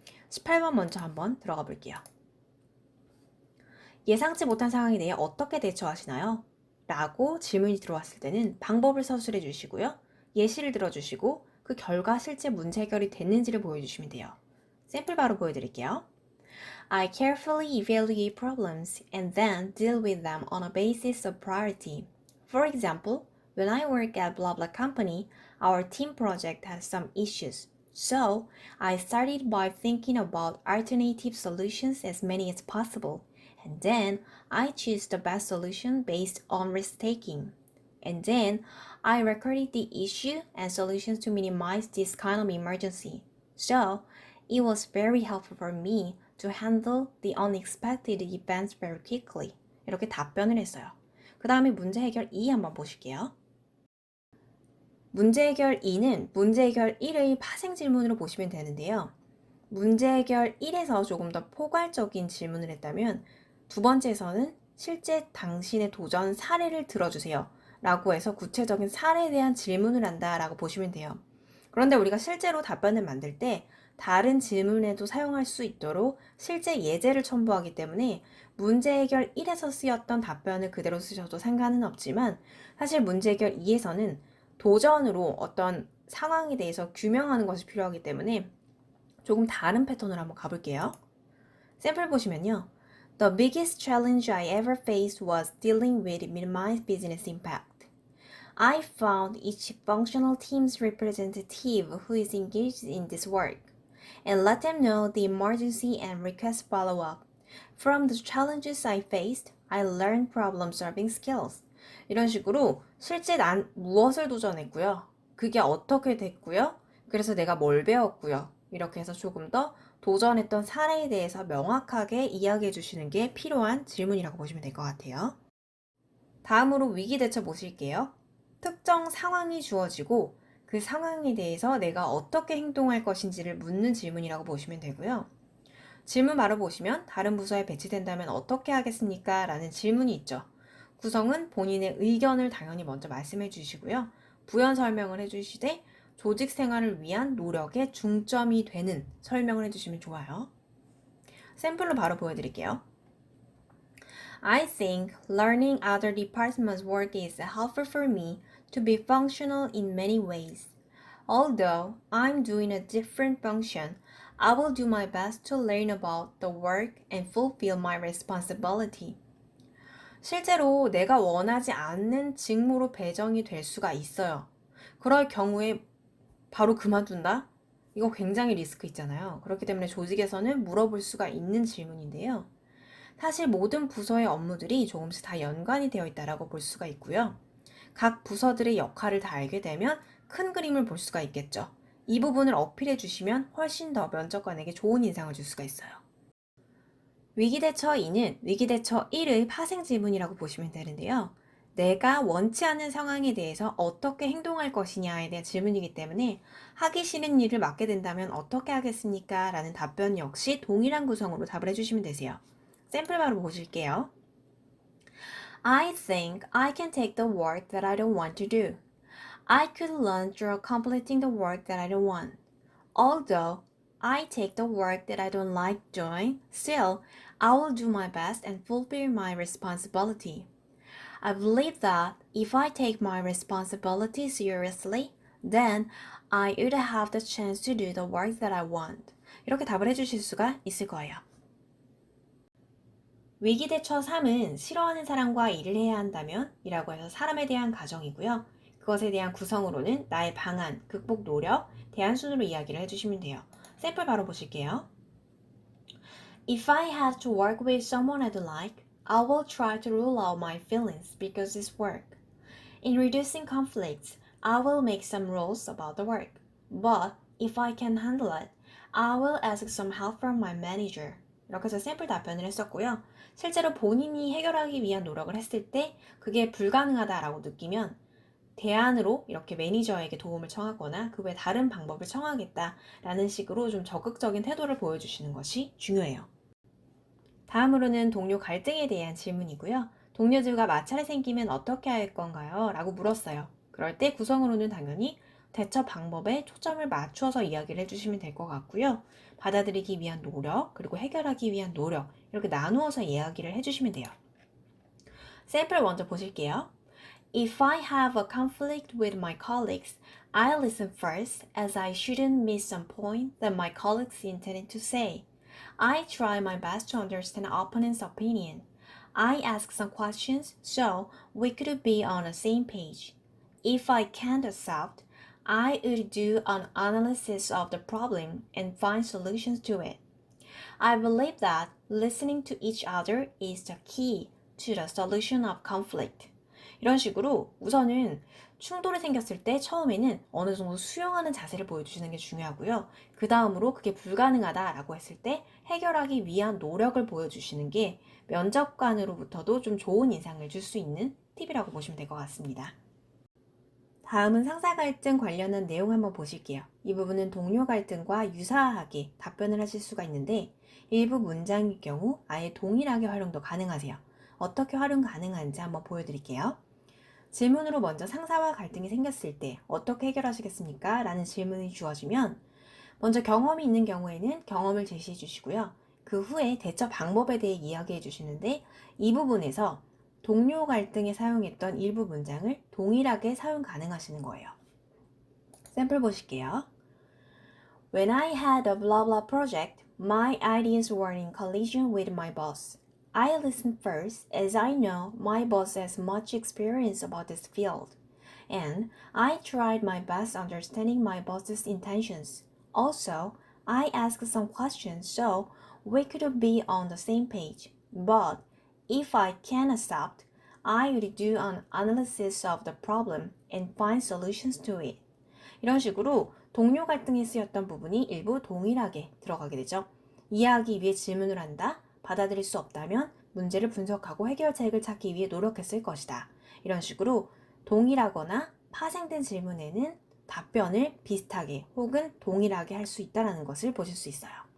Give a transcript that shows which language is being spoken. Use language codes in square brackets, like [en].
[ko] 18번 먼저 한번 들어가 볼게요. 예상치 못한 상황에 대해 어떻게 대처하시나요? 라고 질문이 들어왔을 때는 방법을 서술해 주시고요. 예시를 들어주시고 그 결과 실제 문제 해결이 됐는지를 보여주시면 돼요. 샘플 바로 보여드릴게요. [en] I carefully evaluate problems and then deal with them on a basis of priority. For example, when I work at blah blah company, our team project has some issues. So, I started by thinking about alternative solutions as many as possible. And then I choose the best solution based on risk taking. And then I recorded the issue and solutions to minimize this kind of emergency. So it was very helpful for me to handle the unexpected events very quickly. [ko] 이렇게 답변을 했어요. 그 다음에 문제 해결 2 한번 보실게요. 문제 해결 2는 문제 해결 1의 파생 질문으로 보시면 되는데요. 문제 해결 1에서 조금 더 포괄적인 질문을 했다면 두 번째에서는 실제 당신의 도전 사례를 들어주세요 라고 해서 구체적인 사례에 대한 질문을 한다 라고 보시면 돼요. 그런데 우리가 실제로 답변을 만들 때 다른 질문에도 사용할 수 있도록 실제 예제를 첨부하기 때문에 문제 해결 1에서 쓰였던 답변을 그대로 쓰셔도 상관은 없지만 사실 문제 해결 2에서는 도전으로 어떤 상황에 대해서 규명하는 것이 필요하기 때문에 조금 다른 패턴으로 한번 가볼게요. 샘플 보시면요. [en] The biggest challenge I ever faced was dealing with minimized business impact. I found each functional team's representative who is engaged in this work and let them know the emergency and request follow-up. From the challenges I faced, I learned problem-solving skills. [ko] 이런 식으로 실제 난 무엇을 도전했고요. 그게 어떻게 됐고요. 그래서 내가 뭘 배웠고요. 이렇게 해서 조금 더 도전했던 사례에 대해서 명확하게 이야기해 주시는 게 필요한 질문이라고 보시면 될 것 같아요. 다음으로 위기 대처 보실게요. 특정 상황이 주어지고 그 상황에 대해서 내가 어떻게 행동할 것인지를 묻는 질문이라고 보시면 되고요. 질문 바로 보시면 다른 부서에 배치된다면 어떻게 하겠습니까? 라는 질문이 있죠. 구성은 본인의 의견을 당연히 먼저 말씀해 주시고요. 부연 설명을 해 주시되 조직 생활을 위한 노력에 중점이 되는 설명을 해주시면 좋아요. 샘플로 바로 보여드릴게요. [en] I think learning other departments' work is helpful for me to be functional in many ways. Although I'm doing a different function, I will do my best to learn about the work and fulfill my responsibility. [ko] 실제로 내가 원하지 않는 직무로 배정이 될 수가 있어요. 그럴 경우에 바로 그만둔다? 이거 굉장히 리스크 있잖아요. 그렇기 때문에 조직에서는 물어볼 수가 있는 질문인데요. 사실 모든 부서의 업무들이 조금씩 다 연관이 되어 있다고 볼 수가 있고요. 각 부서들의 역할을 다 알게 되면 큰 그림을 볼 수가 있겠죠. 이 부분을 어필해 주시면 훨씬 더 면접관에게 좋은 인상을 줄 수가 있어요. 위기대처 2는 위기대처 1의 파생 질문이라고 보시면 되는데요. 내가 원치 않는 상황에 대해서 어떻게 행동할 것이냐에 대한 질문이기 때문에 하기 싫은 일을 맡게 된다면 어떻게 하겠습니까? 라는 답변 역시 동일한 구성으로 답을 해주시면 되세요. 샘플 바로 보실게요. [en] I think I can take the work that I don't want to do. I could learn through completing the work that I don't want. Although I take the work that I don't like doing, still, I will do my best and fulfill my responsibility. I believe that if I take my responsibility seriously, then I would have the chance to do the work that I want. [ko] 이렇게 답을 해주실 수가 있을 거예요. 위기대처 3은 싫어하는 사람과 일을 해야 한다면 이라고 해서 사람에 대한 가정이고요. 그것에 대한 구성으로는 나의 방안, 극복 노력, 대안 순으로 이야기를 해주시면 돼요. 샘플 바로 보실게요. [en] If I had to work with someone I don't like, I will try to rule out my feelings because it's work. In reducing conflicts, I will make some rules about the work. But if I can handle it, I will ask some help from my manager. [ko] 이렇게 해서 샘플 답변을 했었고요. 실제로 본인이 해결하기 위한 노력을 했을 때 그게 불가능하다라고 느끼면 대안으로 이렇게 매니저에게 도움을 청하거나 그 외 다른 방법을 청하겠다라는 식으로 좀 적극적인 태도를 보여주시는 것이 중요해요. 다음으로는 동료 갈등에 대한 질문이고요. 동료들과 마찰이 생기면 어떻게 할 건가요? 라고 물었어요. 그럴 때 구성으로는 당연히 대처 방법에 초점을 맞추어서 이야기를 해주시면 될 것 같고요. 받아들이기 위한 노력, 그리고 해결하기 위한 노력, 이렇게 나누어서 이야기를 해주시면 돼요. 샘플 먼저 보실게요. [en] If I have a conflict with my colleagues, I listen first as I shouldn't miss some point that my colleagues intended to say. I try my best to understand opponent's opinion. I ask some questions so we could be on the same page. If I can't accept, I would do an analysis of the problem and find solutions to it. I believe that listening to each other is the key to the solution of conflict. [ko] 이런 식으로 우선은 충돌이 생겼을 때 처음에는 어느 정도 수용하는 자세를 보여주시는 게 중요하고요. 그 다음으로 그게 불가능하다라고 했을 때 해결하기 위한 노력을 보여주시는 게 면접관으로부터도 좀 좋은 인상을 줄 수 있는 팁이라고 보시면 될 것 같습니다. 다음은 상사 갈등 관련한 내용 한번 보실게요. 이 부분은 동료 갈등과 유사하게 답변을 하실 수가 있는데 일부 문장일 경우 아예 동일하게 활용도 가능하세요. 어떻게 활용 가능한지 한번 보여드릴게요. 질문으로 먼저 상사와 갈등이 생겼을 때 어떻게 해결하시겠습니까? 라는 질문이 주어지면 먼저 경험이 있는 경우에는 경험을 제시해 주시고요. 그 후에 대처 방법에 대해 이야기해 주시는데 이 부분에서 동료 갈등에 사용했던 일부 문장을 동일하게 사용 가능하시는 거예요. 샘플 보실게요. [en] When I had a blah blah project, my ideas were in collision with my boss. I listened first as I know my boss has much experience about this field. And I tried my best understanding my boss's intentions. Also, I asked some questions so we could be on the same page. But if I can accept, I would do an analysis of the problem and find solutions to it. [ko] 이런 식으로 동료 갈등에 쓰였던 부분이 일부 동일하게 들어가게 되죠. 이해하기 위해 질문을 한다. 받아들일 수 없다면 문제를 분석하고 해결책을 찾기 위해 노력했을 것이다. 이런 식으로 동일하거나 파생된 질문에는 답변을 비슷하게 혹은 동일하게 할 수 있다는 것을 보실 수 있어요.